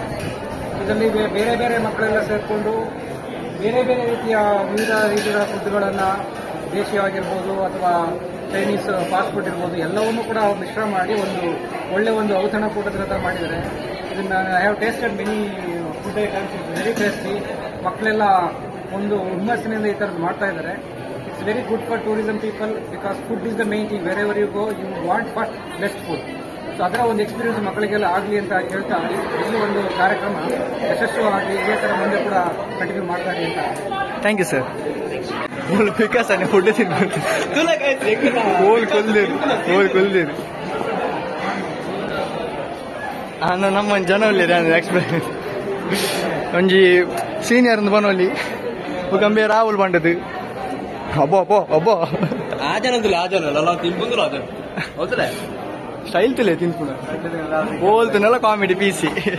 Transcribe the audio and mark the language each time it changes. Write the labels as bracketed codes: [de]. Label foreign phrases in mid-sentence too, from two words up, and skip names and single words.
[kn] ಇದರಲ್ಲಿ ಬೇರೆ ಬೇರೆ ಮಕ್ಕಳೆಲ್ಲ ಸೇರಿಕೊಂಡು ಬೇರೆ ಬೇರೆ ವಿವಿಧ ರೀತಿಯ ಫುಡ್ಗಳನ್ನು ದೇಶೀಯವಾಗಿರ್ಬೋದು ಅಥವಾ [en] Chinese fast food [kn] ಇರ್ಬೋದು ಎಲ್ಲವನ್ನೂ ಕೂಡ ಮಿಶ್ರ ಮಾಡಿ ಒಂದು ಔತಣಕೂಟದ ಮಾಡಿದ್ದಾರೆ. [en] ಇದನ್ನ I have tasted many food items, it's very tasty. [kn] ಮಕ್ಕಳೆಲ್ಲ ಒಂದು ಹುಮ್ಮಸ್ಸಿನಿಂದ ಈ ಥರದ್ದು ಮಾಡ್ತಾ ಇದ್ದಾರೆ. [en] It's very good for tourism people because food is the main thing. Wherever you go you want first best food. [kn] ಸೊ ಅದರ ಒಂದು ಎಕ್ಸ್ಪೀರಿಯನ್ಸ್ ಮಕ್ಕಳಿಗೆಲ್ಲ ಆಗಲಿ ಅಂತ ಹೇಳ್ತಾ ಇಲ್ಲಿ ಒಂದು ಕಾರ್ಯಕ್ರಮ ಯಶಸ್ವಿಯಾಗಿ ಇದೇ ಥರ ಮುಂದೆ ಕೂಡ ಕಂಟಿನ್ಯೂ ಮಾಡ್ತಾ ಇರಿ ಅಂತ. [en] Thank you sir. [tcy] ವಿಕಾಸ್ ಅನ್ನ ಫುಡ್ ತಿನ್ಬೇಕು ಕೊಲ್ದೇರು ನಮ್ಮ ಜನ ಒಳ್ಳೆಯ ಎಕ್ಸ್ಪೀರಿಯನ್ಸ್ ಒಂಜಿ ಸೀನಿಯರ್ ಬನೋಲಿ ಗಂಬೆ ರಾಹುಲ್ ಬಂಡದು ಅಬ್ಬೋ ಸ್ಟೈಲ್ ತಿಲೆ ತಿನ್ಪುಣ ಬೋಲ್ತನೆಲ್ಲ [en] comedy piece